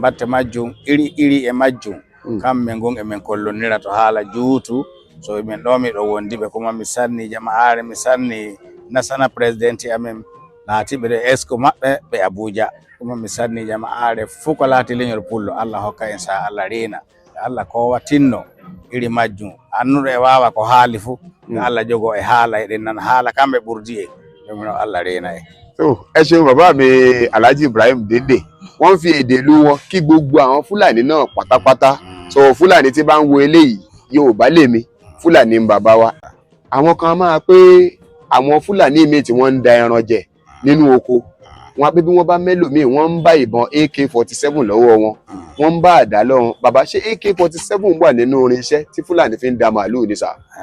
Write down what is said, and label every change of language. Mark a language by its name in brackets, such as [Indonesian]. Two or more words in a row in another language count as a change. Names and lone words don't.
[Fula] batte majjum iri e majjum kamɓe gon emin kollonira to haala juutu so min ɗo miɗo wondiɓe kuma mi sanni jama'are mi sanni nasana président amen laatiɓe ɗe esco maɓɓe ɓe Abuja kuma mi sanni jama'are fuu ko laati leñol pullo Allah hokka en sa Allah reena Allah kowa tinno iri majjum annuɗo e wawa ko haali fuu Allah jogo e haala eɗen nana haala kamɓe ɓurdi e ɗumno Allah reena e [Yoruba] ẹ ṣeun bàbá mi Alhaji Ibrahim Dende wọ́n fi èdè ìlú wọn kí gbogbo àwọn Fúlàní náà pátápátá so Fúlàní tí bá ń wo eléyìí Yorùbá lèmi Fúlàní ń bàbá wa àwọn kan máa pé àwọn Fúlàní míì tí wọ́n ń da ẹran jẹ nínú oko wọn pé bí wọ́n bá mẹ́lòmíì wọ́n ń bá ìbọn AK-47 lọ́wọ́ wọn wọ́n ń bá àdá lọ́wọ́ bàbá ṣé AK-47 wà nínú irinṣẹ́ tí Fúlàní fi ń da màálù ní sà.